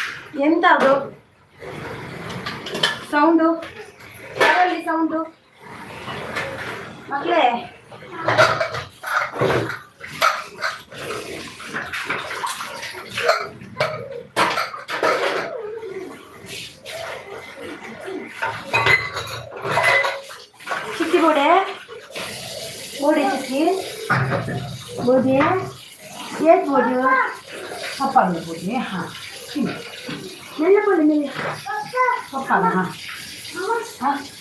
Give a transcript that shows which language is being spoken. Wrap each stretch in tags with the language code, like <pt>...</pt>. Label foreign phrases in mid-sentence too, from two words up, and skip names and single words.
<kn>ಎಂತ ಅದು ಸೌಂಡು? ಯಾರಲ್ಲಿ ಸೌಂಡು ಮಕ್ಕಳೇ?</kn> <tcy>ಚಿಕ್ಕಿ ಬೋಡೆ ಬೋಡಿ ಚಿಕ್ಕಿ ಬೋಡಿ ಏಟ್ ಬೋಡಿ ಪಪ್ಪ ಬೋಡಿ ಹಾಂ ಮೆಲ್ಲ ಬೋಡಿ ಮೆಲ್ಲ ಪಪ್ಪ ಹಾಂ ಹಾಂ</tcy>